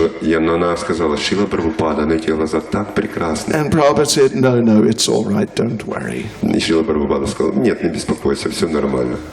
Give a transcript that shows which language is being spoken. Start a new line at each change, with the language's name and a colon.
Russian: Но она сказала, Шрила Прабхупада, но эти глаза так прекрасны.
English: And Prabhupada said, no, it's all right, don't worry.
Russian: И Шрила Прабхупада сказал, нет, не беспокойся, все нормально.